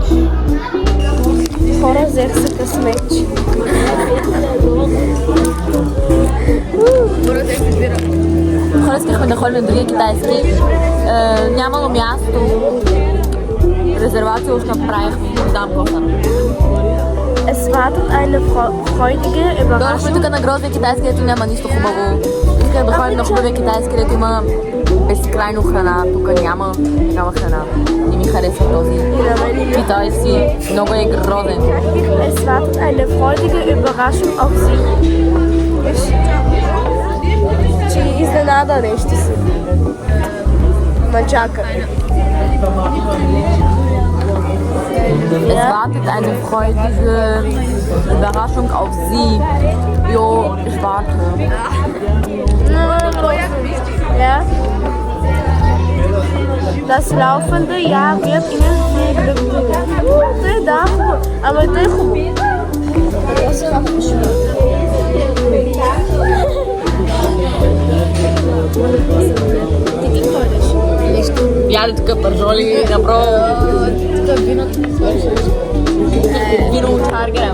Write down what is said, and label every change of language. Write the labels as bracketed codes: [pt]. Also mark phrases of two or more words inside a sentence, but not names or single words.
[bg] Хора, взех се късмеч. Хора, искахме да ходим на другия китайски. Нямало място. Резервация уж направихме. Не знам какво. [de] Es wartet eine freudige [bg] Дойдохме [de] Überraschung. [bg] тук на грозния китайски, където няма нищо хубаво. Исках да ходим на хубавия китайски, където има безкрайно храна. Тук няма такава храна. Не ми харесва този китайски. Много е грозен. [de] Es wartet eine freudige Überraschung auf Sie. [bg] Че изненада нещо си. Ма чака. Es wartet eine freudige Überraschung auf Sie. [de] Jo, ich warte. Ja? Das laufende Jahr wird Ihnen viel Glück bringen. [bg] Той е да, хубаво. Ама и той е хубаво. Ти ти ходиш? Яде тук пържоли, направо. Тук виното ми свършиш. Вино от Харгера.